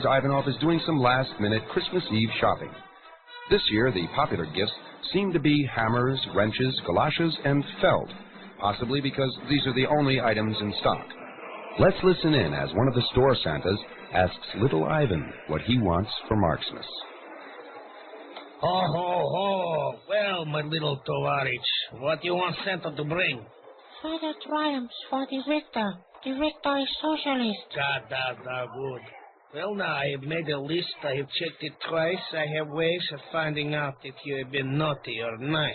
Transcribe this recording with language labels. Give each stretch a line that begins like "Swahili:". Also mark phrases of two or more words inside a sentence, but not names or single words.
English: Ivanov is doing some last-minute Christmas Eve shopping. This year, the popular gifts seem to be hammers, wrenches, galoshes, and felt, possibly because these are the only items in stock. Let's listen in as one of the store Santas asks little Ivan what he wants for Marxmas. Ho, ho, ho. Well, my little tovarich, what do you want Santa to bring? Further triumphs for the victor. The victor is socialist. Da, good. Well, now, I have made a list. I have checked it twice. I have ways of finding out if you have been naughty or nice.